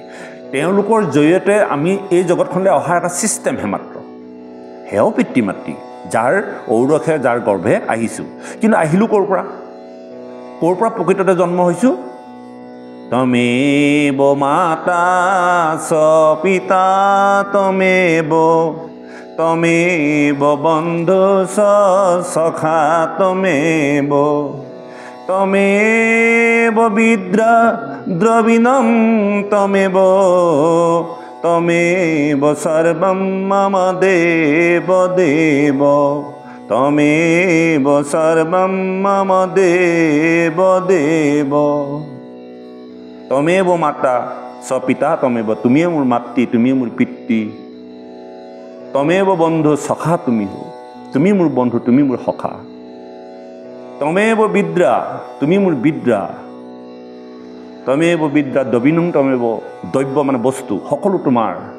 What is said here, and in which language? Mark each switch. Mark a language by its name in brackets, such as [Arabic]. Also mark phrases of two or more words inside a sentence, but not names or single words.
[Assamese] তেওঁলোকৰ জৰিয়তে আমি এই জগতখনলৈ অহা এটা ছিষ্টেমহে মাত্ৰ, সেয়াও পিতৃ মাতৃ, যাৰ ঔৰসে যাৰ গৰ্ভে আহিছোঁ। কিন্তু আহিলোঁ ক'ৰ পৰা? ক'ৰ পৰা প্ৰকৃততে জন্ম হৈছোঁ? [Sanskrit] त्वमेव माता च पिता त्वमेव, त्वमेव बन्धु च सखा त्वमेव, त्वमेव विद्या द्रविणम् त्वमेव, त्वमेव सर्वम् मम देव देव, त्वमेव सर्वम् मम देव देव। त्वमेव माता च पिता त्वमेव, [Assamese] তুমিয়ে মোৰ মাতৃ, তুমিয়ে মোৰ পিতৃ। [Sanskrit] त्वमेव बन्धु सखा [Assamese] তুমি হো, তুমি মোৰ বন্ধু, তুমি মোৰ সখা। [Sanskrit] त्वमेव विद्या, [Assamese] তুমি মোৰ বিদ্যা। [Sanskrit] त्वमेव विद्या द्रविणं त्वमेव, [Assamese] দ্ৰব্য মানে বস্তু, সকলো তোমাৰ।